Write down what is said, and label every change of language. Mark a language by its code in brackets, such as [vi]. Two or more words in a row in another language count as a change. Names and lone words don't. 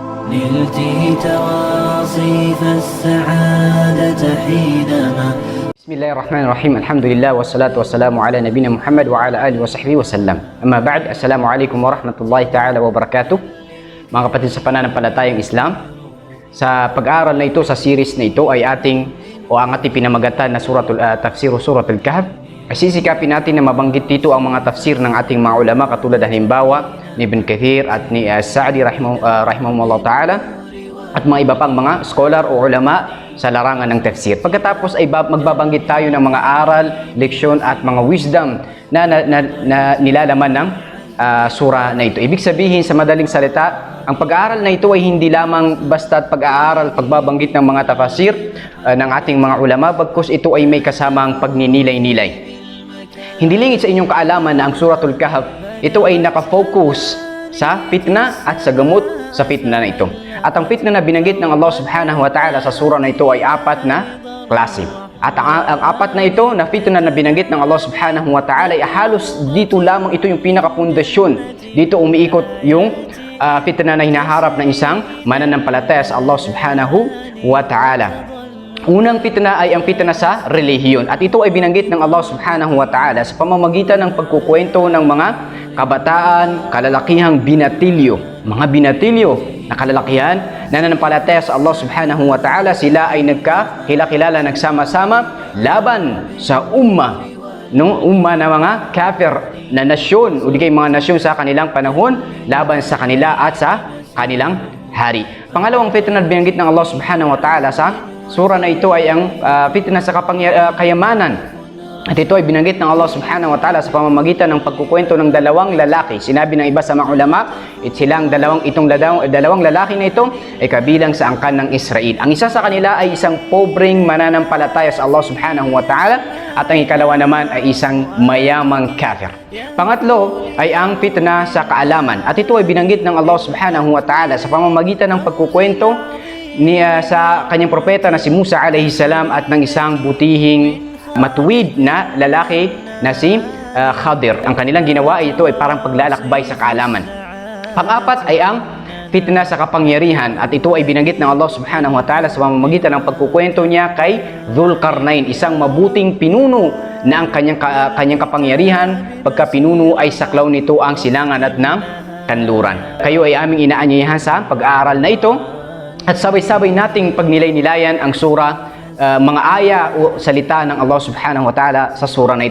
[ar] نلت تواصيف السعادة حينما. بسم الله الرحمن الرحيم. الحمد لله والصلاة والسلام على نبينا محمد وعلى آله وصحبه وسلم. أما بعد. السلام عليكم ورحمة الله تعالى وبركاته. [tl] Mga kapatid sa pananampalatayang Islam, sa pag-aaral na ito, sa series na ito ay ating pinamagatan na tafsir Surah Al-kahf. Ay sisikapin natin na mabanggit dito ang mga tafsir ng ating mga ulama katulad halimbawa ni Ibn Kathir at ni Sa'di [ar] رحمهم الله تعالى [tl] at mga iba pang mga scholar o ulama sa larangan ng tafsir. Pagkatapos ay magbabanggit tayo ng mga aral, leksyon at mga wisdom na nilalaman ng surah na ito. Ibig sabihin sa madaling salita, ang pag-aaral na ito ay hindi lamang basta't pag-aaral, pagbabanggit ng mga tafsir ng ating mga ulama, bagkus ito ay may kasamang pagninilay-nilay. Hindi lingid sa inyong kaalaman na ang Surah Al-kahf, ito ay nakafocus sa fitna at sa gamot sa fitna na ito. At ang fitna na binanggit ng Allah [ar] سبحانه وتعالى [tl] sa surah na ito ay apat na klase. At ang apat na ito na fitna na binanggit ng Allah [ar] سبحانه وتعالى [tl] ay halos dito lamang ito yung pinakapundasyon. Dito umiikot yung fitna na hinaharap ng isang mananampalataya sa Allah [ar] سبحانه وتعالى. [tl] Unang fitna ay ang fitna sa relihiyon. At ito ay binanggit ng Allah [ar] سبحانه وتعالى [tl] sa pamamagitan ng pagkukwento ng mga kabataan, kalalakihang binatilyo. Mga binatilyo na kalalakihan na nananampalataya sa Allah [ar] سبحانه وتعالى, [tl] sila ay nagkakilala, nagsama-sama laban sa umma na mga kafir na nasyon o di kay mga nasyon sa kanilang panahon, laban sa kanila at sa kanilang hari. Pangalawang fitna na binanggit ng Allah [ar] سبحانه وتعالى [tl] sa surah na ito ay ang fitna sa kayamanan. At ito ay binanggit ng Allah [ar] سبحانه وتعالى [tl] sa pamamagitan ng pagkukwento ng dalawang lalaki. Sinabi ng iba sa mga ulama, itong dalawang lalaki na ito ay kabilang sa angkan ng Israel. Ang isa sa kanila ay isang pobreng mananampalataya sa Allah [ar] سبحانه وتعالى [tl] at ang ikalawa naman ay isang mayamang kafir. Pangatlo ay ang fitna sa kaalaman. At ito ay binanggit ng Allah [ar] سبحانه وتعالى [tl] sa pamamagitan ng pagkukwento sa kanyang propeta na si Musa [ar] عليه السلام [tl] at ng isang butihing matuwid na lalaki na si Khadir. Ang kanilang ginawa ay ito ay parang paglalakbay sa kaalaman. Pang-apat ay ang fitna sa kapangyarihan at ito ay binanggit ng Allah [ar] سبحانه وتعالى [tl] sa pamamagitan ng pagkukwento niya kay Dhul-Qarnayn, isang mabuting pinuno na ang kanyang kapangyarihan pagka pinuno ay saklaw nito ang silangan at ng kanluran. Kayo ay aming inaanyayahan sa pag-aaral na ito at sabay-sabay nating pagnilay-nilayan ang surah, mga aya o salita ng Allah [ar] سبحانه وتعالى [tl] sa surah na ito.